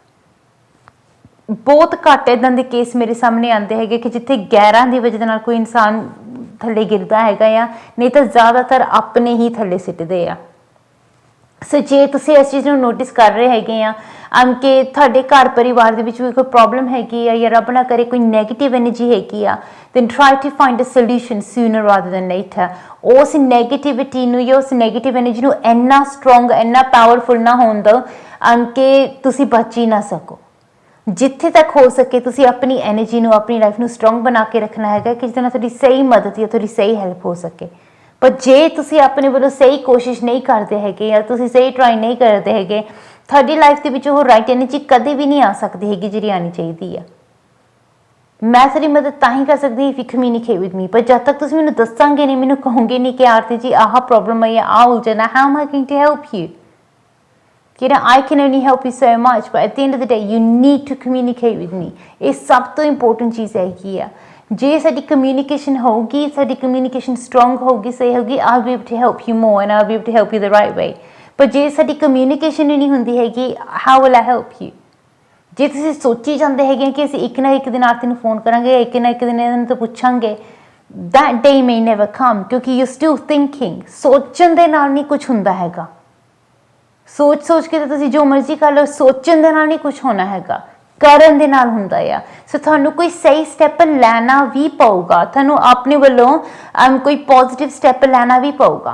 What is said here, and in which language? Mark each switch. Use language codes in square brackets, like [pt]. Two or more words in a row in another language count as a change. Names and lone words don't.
[pa] ਬਹੁਤ ਘੱਟ ਇੱਦਾਂ ਦੇ ਕੇਸ ਮੇਰੇ ਸਾਹਮਣੇ ਆਉਂਦੇ ਹੈਗੇ ਕਿ ਜਿੱਥੇ ਗੈਰਾਂ ਦੀ ਵਜ੍ਹਾ ਨਾਲ ਕੋਈ ਇਨਸਾਨ ਥੱਲੇ ਗਿਰਦਾ ਹੈਗਾ ਆ, ਨਹੀਂ ਤਾਂ ਜ਼ਿਆਦਾਤਰ ਆਪਣੇ ਹੀ ਥੱਲੇ ਸਿੱਟਦੇ ਆ। ਸੋ ਜੇ ਤੁਸੀਂ ਇਸ ਚੀਜ਼ ਨੂੰ ਨੋਟਿਸ ਕਰ ਰਹੇ ਹੈਗੇ ਆ ਕਿ ਤੁਹਾਡੇ ਘਰ ਪਰਿਵਾਰ ਦੇ ਵਿੱਚ ਵੀ ਕੋਈ ਪ੍ਰੋਬਲਮ ਹੈਗੀ ਆ ਜਾਂ ਰੱਬ ਨਾ ਕਰੇ ਕੋਈ [en] negative energy [pa] ਹੈਗੀ ਆ, [en] then try to find a solution sooner rather than later. [pa] ਉਸ ਨੈਗੇਟਿਵਿਟੀ ਨੂੰ ਜਾਂ ਉਸ [en] negative energy [pa] ਨੂੰ ਇੰਨਾ ਸਟਰੋਂਗ, ਇੰਨਾ ਪਾਵਰਫੁਲ ਨਾ ਹੋਣ ਦਿਓ ਕਿ ਤੁਸੀਂ ਬਚ ਹੀ ਨਾ ਸਕੋ। ਜਿੱਥੇ ਤੱਕ ਹੋ ਸਕੇ ਤੁਸੀਂ ਆਪਣੀ ਐਨਰਜੀ ਨੂੰ, ਆਪਣੀ ਲਾਈਫ ਨੂੰ ਸਟਰੋਂਗ ਬਣਾ ਕੇ ਰੱਖਣਾ ਹੈਗਾ ਕਿ ਜਿਹਦੇ ਨਾਲ ਤੁਹਾਡੀ ਸਹੀ ਮਦਦ ਜਾਂ ਤੁਹਾਡੀ ਸਹੀ ਹੈਲਪ ਹੋ ਸਕੇ। ਪਰ ਜੇ ਤੁਸੀਂ ਆਪਣੇ ਵੱਲੋਂ ਸਹੀ ਕੋਸ਼ਿਸ਼ ਨਹੀਂ ਕਰਦੇ ਹੈਗੇ ਜਾਂ ਤੁਸੀਂ ਸਹੀ ਟਰਾਈ ਨਹੀਂ ਕਰਦੇ ਹੈਗੇ, ਤੁਹਾਡੀ ਲਾਈਫ ਦੇ ਵਿੱਚ ਉਹ [en] right energy [pa] ਕਦੇ ਵੀ ਨਹੀਂ ਆ ਸਕਦੀ ਹੈਗੀ ਜਿਹੜੀ ਆਉਣੀ ਚਾਹੀਦੀ ਆ। ਮੈਂ ਤੁਹਾਡੀ ਮਦਦ ਤਾਂ ਹੀ ਕਰ ਸਕਦੀ [en] if you communicate with me, [pa] ਪਰ ਜਦ ਤੱਕ ਤੁਸੀਂ ਮੈਨੂੰ ਦੱਸਾਂਗੇ ਨਹੀਂ, ਮੈਨੂੰ ਕਹੋਗੇ ਨਹੀਂ ਕਿ ਆਰਤੀ ਜੀ ਆਹ ਪ੍ਰੋਬਲਮ ਹੈ ਜਾਂ ਆਹ ਉਲਝਣ ਹੈ, [en] how am I going to help you? I can only help you so much, but at the end of the day you need to communicate with me. [pa] ਇਹ ਸਭ ਤੋਂ ਇੰਪੋਰਟੈਂਟ ਚੀਜ਼ ਹੈਗੀ ਆ। ਜੇ ਸਾਡੀ ਕਮਿਊਨੀਕੇਸ਼ਨ ਹੋਊਗੀ, ਸਾਡੀ ਕਮਿਊਨੀਕੇਸ਼ਨ ਸਟਰੋਂਗ ਹੋਊਗੀ, ਸਹੀ ਹੋਊਗੀ, [en] I'll be able to help you more and I'll be able to help you the right way. [pa] ਪਰ ਜੇ ਸਾਡੀ ਕਮਿਊਨੀਕੇਸ਼ਨ ਹੀ ਨਹੀਂ ਹੁੰਦੀ ਹੈਗੀ, [en] how will I help you? [pa] ਜੇ ਤੁਸੀਂ ਸੋਚੀ ਜਾਂਦੇ ਹੈਗੇ ਕਿ ਅਸੀਂ ਇੱਕ ਨਾ ਇੱਕ ਦਿਨ ਆਰਤੀ ਨੂੰ ਫੋਨ ਕਰਾਂਗੇ, ਇੱਕ ਨਾ ਇੱਕ ਦਿਨ ਇਹਨਾਂ ਤੋਂ ਪੁੱਛਾਂਗੇ, [en] that day may never come, ਕਿਉਂਕਿ you're still thinking. [pa] ਸੋਚਣ ਦੇ ਨਾਲ ਨਹੀਂ ਕੁਝ ਹੁੰਦਾ ਹੈਗਾ। ਸੋਚ ਕੇ ਤਾਂ ਤੁਸੀਂ ਜੋ ਮਰਜ਼ੀ ਕਰ ਲਓ, ਸੋਚਣ ਦੇ ਨਾਲ ਨਹੀਂ ਕੁਝ ਹੋਣਾ ਹੈਗਾ, ਕਰਨ ਦੇ ਨਾਲ ਹੁੰਦਾ ਆ। ਸੋ ਤੁਹਾਨੂੰ ਕੋਈ ਸਹੀ ਸਟੈਪ ਲੈਣਾ ਵੀ ਪਊਗਾ, ਤੁਹਾਨੂੰ ਆਪਣੇ ਵੱਲੋਂ ਕੋਈ [en] positive step [pa] ਲੈਣਾ ਵੀ ਪਊਗਾ।